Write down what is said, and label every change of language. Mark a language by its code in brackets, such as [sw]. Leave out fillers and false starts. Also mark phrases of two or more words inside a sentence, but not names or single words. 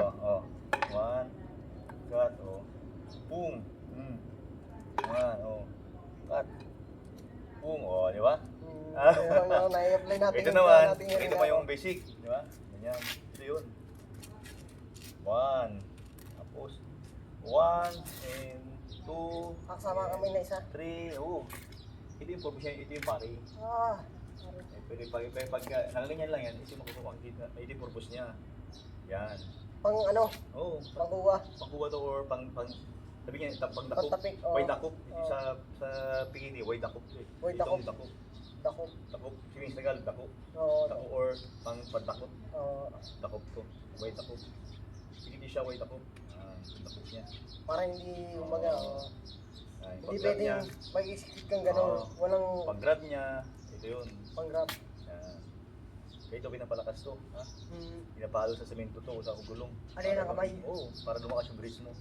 [en] O. One. Cut. O. Boom. [tl] Yan. O. [en] Cut. Boom. [tl] O, di ba? Yung na-i-apply natin. Ito yung naman, ginawa natin yung ito pa yung basic, di ba? Ganyan. Ito yun. One. Tapos, [en] one and two, [tl] Kasama kami na isa. [en] three. Oh. [tl] Ito yung purpose niya, ito yung pari. Ah. Pwede pag nakaganyan lang yan, ito yung makukuha. Ito yung purpose niya. Yan. Pang ano, Oh, pangkuha. pangkuha to or sabi niya, pang dakop. Pantapik, oh. [ceb] Way dakop. Ito Oh. sa PKD, way dakop. Way [tl] Ito ang [ceb] dakop. dakop. Dako. [tl] Dakop. Sige, sa Tagalog, dakop. Oo. [ceb] Dakop or pagdakop. [tl] Oo. [ceb] Dakop to. Way dakop. [tl] Sige, di siya [ceb] way dakop. Dakop niya. [tl] Para hindi umaga. Oh. Ay, Hindi pag-grab niya. pwedeng mag-isip kang gano'n. Oo. Walang Pag-grab niya, ito yun. pang-grab. Yan. Kaya ito pinapalakas to. Ha? Hmm. Pinapalo sa semento to, sa gulong. Ano yan ang kamay? Oo, para lumakas yung brace mo.